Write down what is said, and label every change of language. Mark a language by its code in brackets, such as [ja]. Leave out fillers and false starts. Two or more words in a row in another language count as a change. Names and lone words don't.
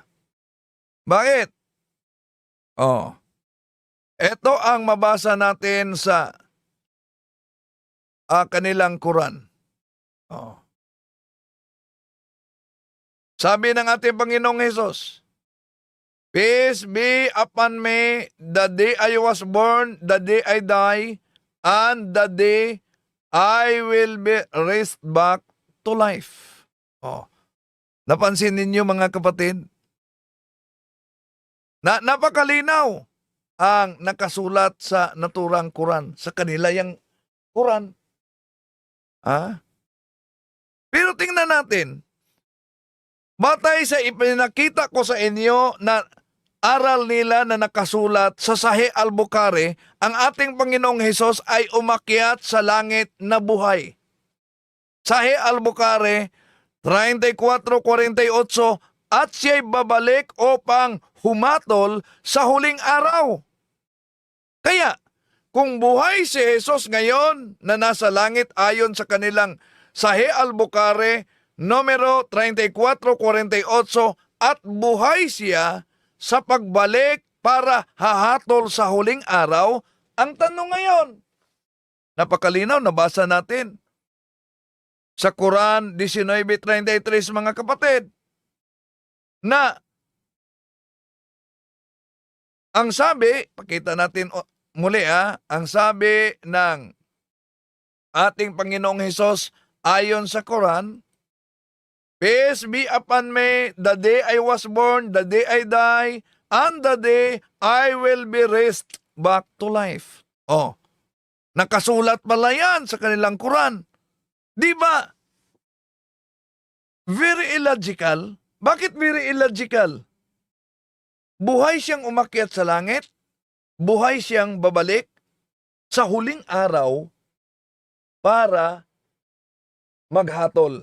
[tl] Bakit? Ito ang mabasa natin sa kanilang Quran. Sabi ng ating Panginoong Hesus, [en] Peace be upon me, the day I was born, the day I die, and the day I will be raised back to life. [tl] Napansin ninyo, mga kapatid? Napakalinaw ang nakasulat sa naturang Quran, sa kanila yung Quran. Pero tingnan natin, batay sa ipinakita ko sa inyo na aral nila na nakasulat sa Sahih al-Bukhari, ang ating Panginoong Hesus ay umakyat sa langit na buhay. Sahih al-Bukhari 34-48, at siya'y babalik upang humatol sa huling araw. Kaya, kung buhay si Jesus ngayon na nasa langit ayon sa kanilang Sahih al-Bukhari, numero 34-48, at buhay siya sa pagbalik para hahatol sa huling araw, ang tanong ngayon, napakalinaw, nabasa natin sa Quran 19:33, mga kapatid, na ang sabi, pakita natin muli ang sabi ng ating Panginoong Hesus ayon sa Quran, [en] Peace be upon me, the day I was born, the day I die, and the day I will be raised back to life. [tl] Oh, nakasulat pala yan sa kanilang Quran. Di ba? [en] Very illogical. [tl] Bakit [en] very illogical? [tl] Buhay siyang umakyat sa langit, buhay siyang babalik sa huling araw para maghatol.